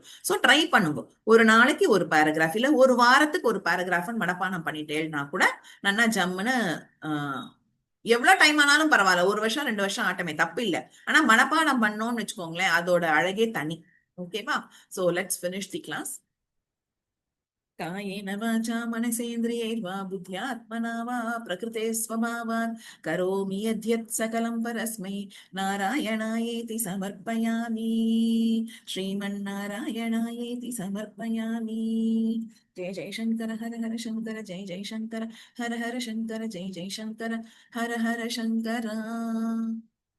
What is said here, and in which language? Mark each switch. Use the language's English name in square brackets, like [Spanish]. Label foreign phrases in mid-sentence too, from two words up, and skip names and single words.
[Tamil] சோ ட்ரை பண்ணுங்க, ஒரு நாளைக்கு ஒரு பேராகிராஃப் இல்ல ஒரு வாரத்துக்கு ஒரு பேராகிராஃப் மனப்பாடம் பண்ணிட்டேன்னா கூட நன்னா ஜம்முன்னு எவ்வளவு டைம் ஆனாலும் பரவாயில்ல, 1 வருஷம் 2 வருஷம் ஆட்டமே தப்பு இல்லை. ஆனா மனப்பாடம் பண்ணோம்னு வச்சுக்கோங்களேன், அதோட அழகே தனி. [English] ஓகேவா? So let's finish the class. [Sanskrit] कायेन वाचा मनसेन्द्रियैर्वा बुद्ध्यात्मना वा प्रकृते स्वभावात् करोमि यद्यत् सकलं परस्मै नारायणायेति समर्पयामि, श्रीमन्नारायणायेति समर्पयामि। जय जय शंकर हर हर शंकर, जय जय शंकर हर हर शंकर, जय जय शंकर हर हर शंकर।